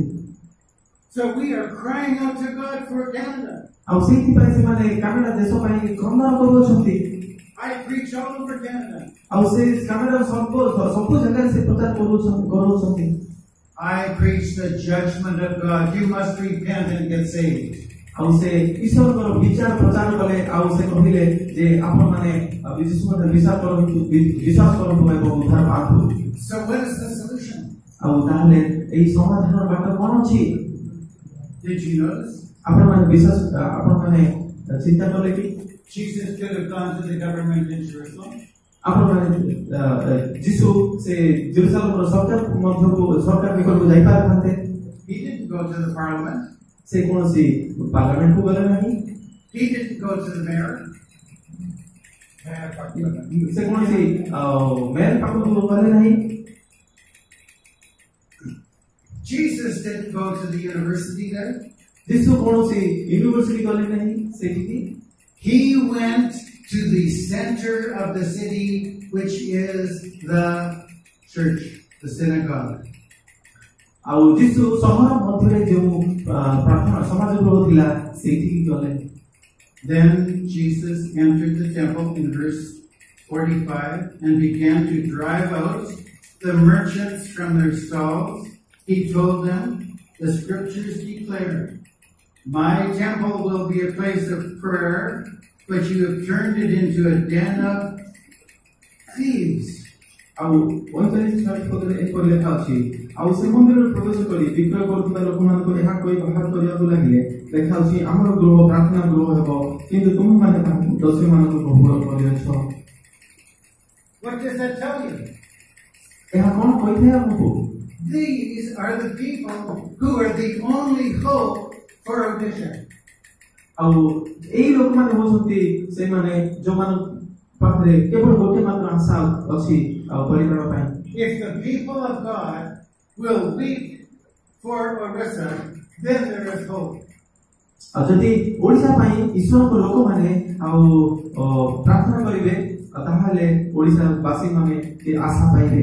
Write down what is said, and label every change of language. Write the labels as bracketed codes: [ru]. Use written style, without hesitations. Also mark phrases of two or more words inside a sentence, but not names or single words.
[en] So we are crying out to God for Canada. [or] ଆଉ ସେଇଥିପାଇଁ ସେମାନେ କାନାଡା ଦେଶ ପାଇଁ କ୍ରନ୍ଦନ କରୁଛନ୍ତି। [en] I preach all over Canada. [or] ଆଉ ସେ କାନାଡାର ସବୁ ଜାଗାରେ ସେ ପ୍ରଚାର କରୁଛନ୍ତି। [en] I preach the judgment of God. You must repent and get saved. [or] ଆଉ ସେ ଈଶ୍ୱରଙ୍କର ବିଚାର ପ୍ରଚାର କଲେ ଆଉ ସେ କହିଲେ ଯେ ଆପଣମାନେ ଯୀଶୁଙ୍କର ବିଶ୍ୱାସ କରନ୍ତୁ ଏବଂ ଉଦ୍ଧାର ପାଆନ୍ତୁ। [en] So what is the solution? [or] ଆଉ ତାହେଲେ ଏହି ସମାଧାନର ବାଟ କ'ଣ ଅଛି? [en] Did you notice? [or] ଆପଣମାନେ ଚିନ୍ତା କଲେ କି [en] Jesus could have gone to the government in Jerusalem. [or] ଆପଣମାନେ ଯୀଶୁ ସେ ଜେରୁସାଲେମର ସରକାର ନିକଟକୁ ଯାଇପାରିଥାନ୍ତେ। [en] He didn't go to the parliament. [or] ସେ କୌଣସି ପାର୍ଲାମେଣ୍ଟକୁ ଗଲେ ନାହିଁ। [en] He didn't go to the mayor. [or] ସେ କୌଣସି ମେୟର ପାଖକୁ ଗଲେ ନାହିଁ। [en] Jesus didn't go to the university there. [or] ଯୀଶୁ କୌଣସି ୟୁନିଭର୍ସିଟି ଗଲେ ନାହିଁ ସେଠିକି। [en] He went to the center of the city, which is the church, the synagogue. [or] ଆଉ ଯୀଶୁ ସହର ମଧ୍ୟରେ ଯେଉଁ ପ୍ରାର୍ଥନା ସମାଜ ଗୃହ ଥିଲା ସେଇଠିକି ଗଲେ। [en] Then Jesus entered the temple in verse 45 and began to drive out the merchants from their stalls. He told them, the scriptures declare, my temple will be a place of prayer, but you have turned it into a den of thieves. [or] ଆଉ 45 ପଦରେ ଏପରି ଲେଖା ଅଛି, ଆଉ ସେ ମନ୍ଦିରରେ ପ୍ରବେଶ କରି ବିକ୍ରୟ କରୁଥିବା ଲୋକମାନଙ୍କୁ ଏହା କହି ବାହାର କରିବାକୁ ଲାଗିଲେ, ଲେଖା ଅଛି ଆମର ଗୃହ ପ୍ରାର୍ଥନା ଗୃହ ହେବ, କିନ୍ତୁ ତୁମେମାନେ ତାହାକୁ ଦସ୍ୟୁମାନଙ୍କୁ ବହୁଳ କରିଅଛ। [en] What does that tell you? [or] ଏହା କ'ଣ କହିଥାଏ ଆମକୁ? [en] These are the people who are the only hope for Odia. [or] ଆଉ ଏଇ ଲୋକମାନେ ହେଉଛନ୍ତି ସେମାନେ ଯୋଉମାନଙ୍କ ପାଖରେ କେବଳ ଗୋଟେ ମାତ୍ର ଆଶା ଅଛି ଆଉ ପରିବାର ପାଇଁ। [en] If the people of God will weep for Orissa, then there is hope. [or] ଆଉ ଯଦି ଓଡ଼ିଶା ପାଇଁ ଈଶ୍ୱରଙ୍କ ଲୋକମାନେ ଆଉ ପ୍ରାର୍ଥନା କରିବେ ତାହେଲେ ଓଡ଼ିଶା ବାସୀମାନେ ଆଶା ପାଇବେ।